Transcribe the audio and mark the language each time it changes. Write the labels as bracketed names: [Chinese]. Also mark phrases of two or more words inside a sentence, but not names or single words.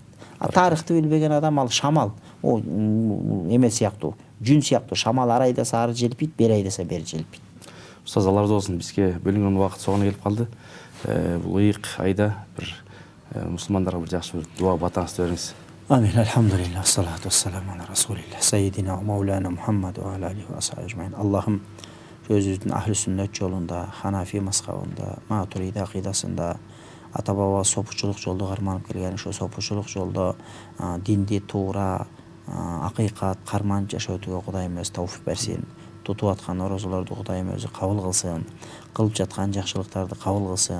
[Kyrgyz] А тарыхты билбеген адам ал шамал, о эме сыяктуу, жүн сыяктуу, шамал ар айдаса ары желпийт, бери айдаса бери желпийт. Устаз, алла разы болсун, бизге бөлүнгөн убакыт согуна келип калды. Бул ыйык айда бир мусулмандарга бир жакшы бир дуа батаңызды бериңиз. Амин, [Arabic] الحمد لله الصلاة والسلام على رسول الله سيدنا ومولانا محمد وعلى آله وأصحابه أجمعين. [Kyrgyz] Аллахым өзүбүздүн ахли сүннөт жолунда, ханафи мазхабында, матуриди акыйдасында, ата баба сопучулук жолду карманып келген, ошо сопучулук жолдо динди туура, акыйкат карманып жашоотуга Кудайым өзү тауфик берсин. Тутуп аткан орозолорду Кудайым өзү кабыл кылсын, кылып жаткан жакшылыктарды кабыл кылсын.